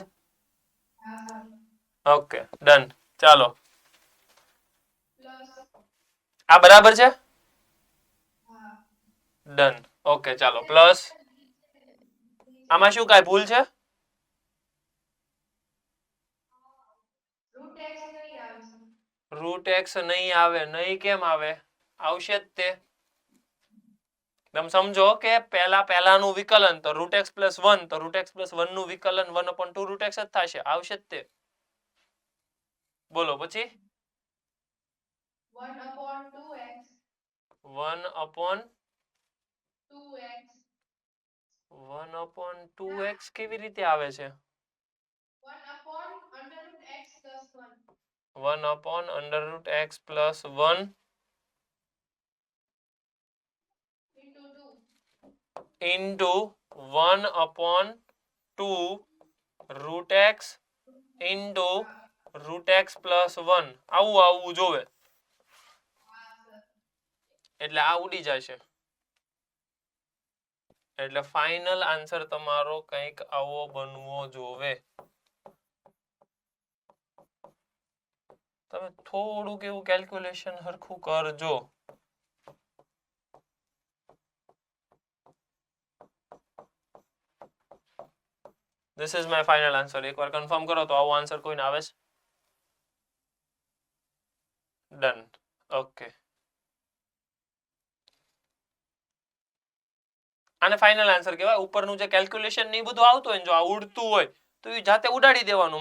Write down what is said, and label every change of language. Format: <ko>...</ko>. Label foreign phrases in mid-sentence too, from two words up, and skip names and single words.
<hi>हाँ सर</hi> <gu>ઓકે, ડન. ચાલો, प्लस આ બરાબર છે? हाँ ડન. ઓકે, ચાલો, પ્લસ આમાં શું કાંઈ ભૂલ છે?</gu> <en>root x</en> <gu>नहीं આવે છે</gu> <en>root x</en> <gu>નહીં આવે. નહીં કેમ આવે? આવશે જ તે. તમે સમજો કે પહેલાનું વિકલન તો</gu> <en>root x plus 1,</en> <gu>તો</gu> <en>root x plus 1</en> <gu>નું વિકલન 1/2 રૂટ એક્સ જ થશે. આવશે જ તે. બોલો પછી 1/2x 1/2x 1/2x કેવી રીતે આવે છે? 1/√x + 1/√x + 1</gu> <en>into 2 into 1/2√x into √x + 1</en> <gu>આવવું જોવે.</gu> <hi>हाँ सर</hi> <gu>એટલે આ ઉડી જશે. એટલે</gu> <en>final answer</en> <gu>તમારો કંઈક આવો બનવો જોવે. તમે થોડુંક એવું કેલ્ક્યુલેશન હરખું કરજો.</gu> <en>This is my final answer.</en> <gu>એકવાર કન્ફર્મ કરો તો આવો આન્સર કોઈને આવે છે? ડન. ઓકે, આને</gu> <en>final answer</en> <gu>કહેવાય. ઉપરનું જે કેલ્ક્યુલેશન ને બધું આવતું હોય ને, જો આ ઉડતું હોય તો એ જાતે ઉડાડી દેવાનું.</gu>